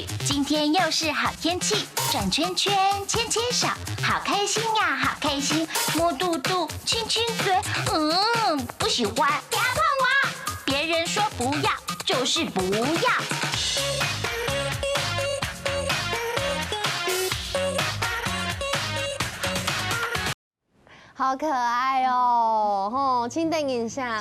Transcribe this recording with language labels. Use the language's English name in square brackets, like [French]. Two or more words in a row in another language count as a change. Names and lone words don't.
[Chinese] 今天又是好天氣，轉圈圈，牽牽手，好開心呀，好開心。摸肚肚，親親嘴，不喜歡，不要碰我。別人說不要，就是不要。好， 好可爱哦，吼，请等一下，